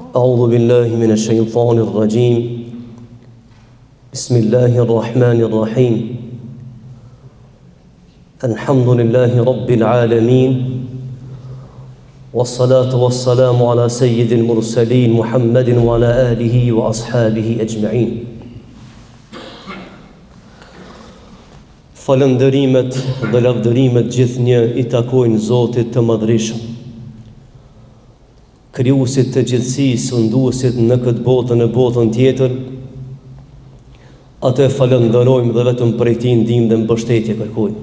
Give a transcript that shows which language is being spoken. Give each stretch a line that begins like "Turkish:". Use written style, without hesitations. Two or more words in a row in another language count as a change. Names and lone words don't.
Arabic: أعوذ بالله من الشيطان الرجيم بسم الله الرحمن الرحيم الحمد لله رب العالمين والصلاة والسلام على سيد المرسلين محمد وعلى آله وأصحابه أجمعين.
Albanian: Falëndërimet dhe lavdërimet gjithnjë I takojnë Zotit të Madhreshëm, krijuesit të gjithësisë, sunduesit në këtë botën e botën tjetër. Atë falënderojmë dhe vetëm prej Tij ndihmë dhe mbështetje kërkojmë.